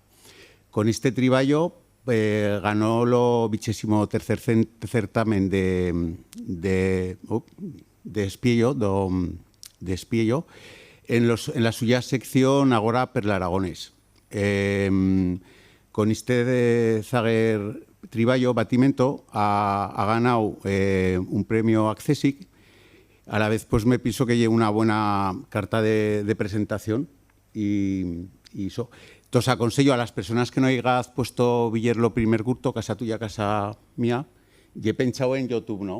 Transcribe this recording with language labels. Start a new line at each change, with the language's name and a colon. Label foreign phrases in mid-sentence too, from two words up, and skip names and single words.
Aragonese: Con este triballo ganó lo 23º certamen de espiello, en la suya sección agora per l'Aragonés. Con este de zaguer triballo, Batimento,
Spanish: ha ganado un premio Accesic. A la vez pues me pienso que lleva una buena carta de presentación y eso. Entonces aconsejo a las personas que no hayáis puesto Viller lo primer curto, Casa Tuya, Casa Mía, y he pensado en YouTube, ¿no?